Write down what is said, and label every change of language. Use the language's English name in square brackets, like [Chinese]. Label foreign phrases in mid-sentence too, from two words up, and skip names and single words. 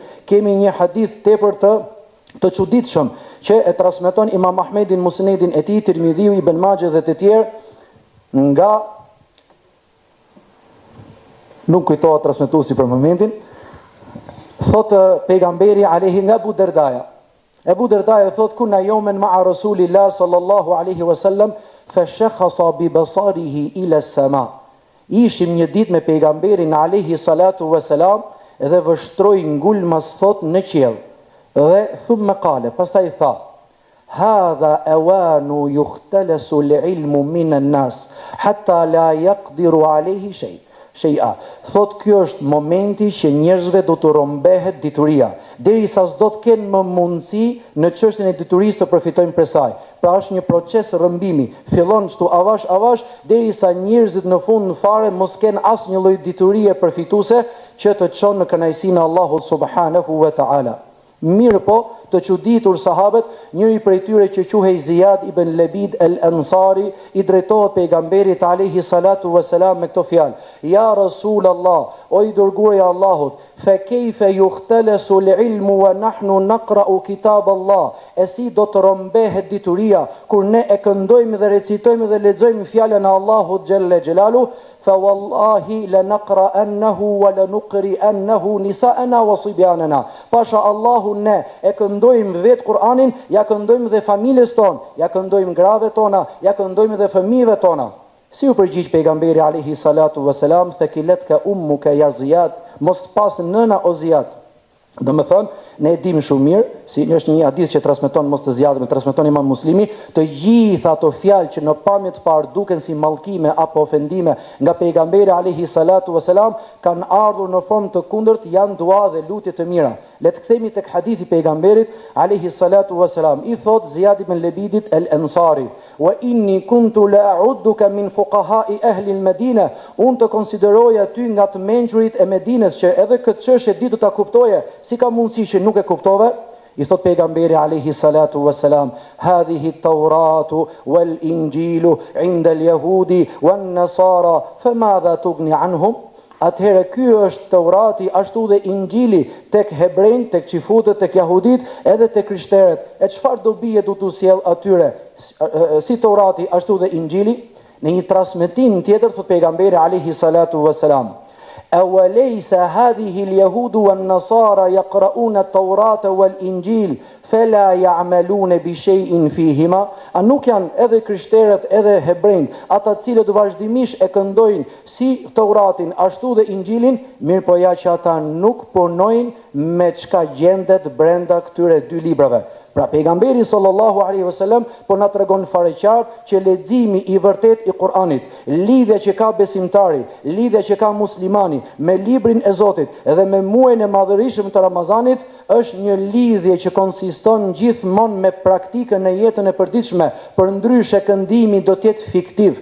[Albanian] Kemi një hadith tepër të çuditshëm që e transmeton Imam Ahmedin musnedin e tij, Tirmidhiu, Ibn Majah dhe të tjerë, nga nuk kujtohet transmetuesi për momentin, thotë pejgamberi alayhi nga Abu Dardaja. [Arabic] Abu Dardaja thot كنا يوما مع رسول الله صلى الله عليه وسلم فشخص ببصره إلى السماء. [Albanian] Ishim një ditë me pejgamberin [Arabic] عليه الصلاة والسلام [Albanian] dhe vështroi ngulmas thot në qiell. Dhe [Arabic] ثم قال, [Albanian] pastaj tha: [Arabic] "هذا أوان يختلس العلم من الناس حتى لا يقدر عليه شيئا." [Albanian] Thot kjo është momenti që njerëzve do të rombehet dituria, derisa s'do të kenë më mundësi në çështjen e diturisë të përfitojnë prej saj. Pra është një proces rrëmbimi, fillon kështu avash derisa njerëzit në fund në fare mos kenë asnjë lloj diturie përfituese që të çon në kënaqësinë e Allahut [Arabic] سبحانه وتعالى. [Albanian] Mirë po, të çuditur sahabët, njëri prej tyre që quhej Ziyad ibn Labid al-Ansari i drejtohet pejgamberit [Arabic] عليه الصلاة والسلام [Albanian] me këto fjalë: [Arabic] "يا رسول الله, [Albanian] o i dërguari i Allahut, [Arabic] فكيف يختلس العلم ونحن نقرأ كتاب الله?" [Albanian] E si do të rombehet dituria kur ne e këndojmë dhe recitojmë dhe lexojmë fjalën e Allahut [Arabic] جل جلاله? فوالله لنقرأنه ولنقرئنه نساءنا وصبياننا. [Albanian] Pasha Allahu ne e këndojmë vetë Kur'anin, ja këndojmë dhe familjes tonë, ja këndojmë gravet tona, ja këndojmë dhe fëmijëve tona. Si u përgjigj pejgamberi [Arabic] عليه الصلاة والسلام, ثكلتك أمك يا زياد, [Albanian] mos pas nëna o Ziyad. Do më thënë, ne e dim shumë mirë, si është një hadith që transmeton mos të zjadë, transmeton Imam Muslimi, të gjitha ato fjalë që në pamje të parë duken si mallkime apo ofendime nga pejgamberi [Arabic] عليه الصلاة والسلام, [Albanian] kanë ardhur në formë të kundërt, janë dua dhe lutje të mira. Le të kthehemi tek hadithi pejgamberit [Arabic] عليه الصلاة والسلام. [Albanian] I thot [Arabic] Ziyad ibn Labidit al-Ansari: "وإني كنت لأعدك من فقهاء أهل المدينة." [Albanian] Unë të konsideroja ty nga të mençurit e Medinës që edhe këtë çështje ditë ta kuptoje, si ka mundësi që nuk e kuptove? I thot [Arabic] pejgamberi عليه الصلاة والسلام هذه التوراة والإنجيل عند اليهود والنصارى فماذا تغني عنهم?" [Albanian] Atëherë ky është Taurati, ashtu dhe Injili tek hebrejt, tek xifutët, tek jahudit, edhe tek krishterët. E çfarë dobi do t'u sjell atyre? Si Taurati, ashtu dhe Injili? Në një transmetim tjetër thot pejgamberi [Arabic] عليه الصلاة والسلام أوليس هذه اليهود والنصارى يقرؤون التوراة والإنجيل فلا يعملون بشيء فيهما?" [Albanian] A nuk janë edhe krishterët edhe hebrejt, ata cilët vazhdimisht e këndojnë si Tauratin ashtu dhe Injilin, mirë po ja që ata nuk punojnë me çka gjendet brenda këtyre dy librave. Pra pejgamberi [Arabic] صلى الله عليه وسلم [Albanian] po na tregon fare qartë që leximi i vërtet i Kur'anit, lidhja që ka besimtari, lidhja që ka muslimani me librin e Zotit dhe me muajin e madhërisëm të Ramazanit është një lidhje që konsiston gjithmonë me praktikën e jetën e përditshme, përndryshe këndimi do të jetë fiktiv.